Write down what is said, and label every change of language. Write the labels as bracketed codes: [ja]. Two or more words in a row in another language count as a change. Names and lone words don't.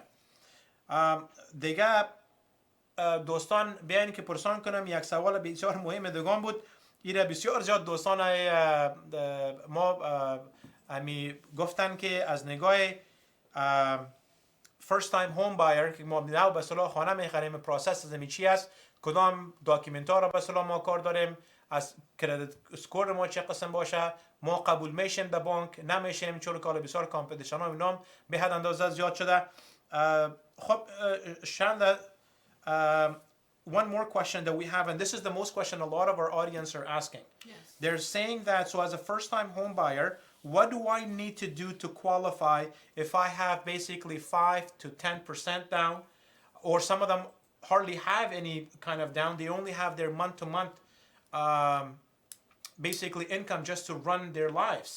[fa] دیگه دوستان بیاین که پرسان کنم یک سوال بسیار مهم دیگه بود ایره بسیار زیاد دوستان ما همی گفتن که از نگاه [en] first time home buyer [fa] که ما نو به اصطلاح خانه میخریم پروسس از چی است کدام داکیومنت ها را به اصطلاح ما کار داریم از [en] credit score [fa] ما چه قسم باشه ما قبول میشیم در بانک نمیشیم چون کار بسیار کامپیتیشن ها اینام به حد اندازه زیاد شده. [en] خب شاندا one more question that we have, and this is the most question a lot of our audience are asking. Yes. They're saying that, so as a first-time home buyer, what do I need to do to qualify if I have basically 5 to 10% down, or some of them hardly have any kind of down, they only have their month-to-month basically income just to run their lives.